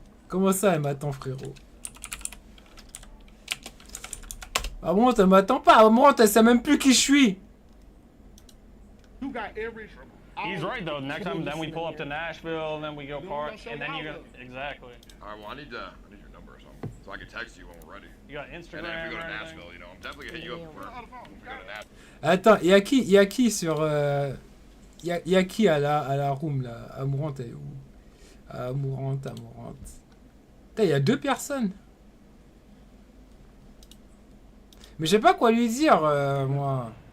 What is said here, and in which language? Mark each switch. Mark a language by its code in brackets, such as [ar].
[fr] Comment ça, elle m'attend, frérot? Amourante, elle m'attend pas. Amourante, elle sait même plus qui je suis. [en] He's right though. Next time, then we pull up to Nashville, and then we go park, and then you go exactly. All right. Well, I need your number or something, so I can text you when we're ready. You got Instagram. And then if we go to or Nashville, you know, I'm definitely gonna hit you up first. If we go to Nashville. [fr] Attends, y a qui sur y a qui à la room là? Amourante, elle est où? Amourante. Putain, y a 2 personnes. Mais je sais pas quoi lui dire, moi.